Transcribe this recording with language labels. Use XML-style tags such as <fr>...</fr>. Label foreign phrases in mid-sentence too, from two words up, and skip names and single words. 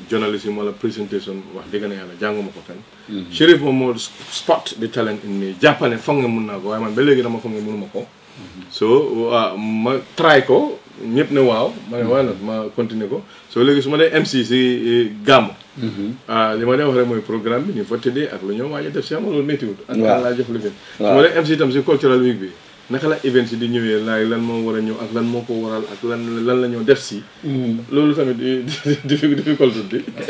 <wo>journalisme wala présentation wax dëgg na yàlla jànguma ko fenn Sheriff moom moo</wo> <en>spot the talent in me</en> <wo>jàppane foog nga mun naa ko waaye man ba léegi dama foog nga mënuma ko so ma try ko ñëpp ne waaw ma ne waaye nag ma continuer ko so léegi su ma dee MC si gàmmu li ma dee wax rek mooy programme bi ni fa tëddee ak lu ñëw waaye def si ama loolu méttiwut ak laa jox lu gën su ma dee MC itam si</wo> <en>cultural week</en> <wo>bi naka la event si di ñëwee laay lan moo war a ñëw ak lan moo ko waral ak lan la ñëw def si loolu tamit difficulté bi</wo>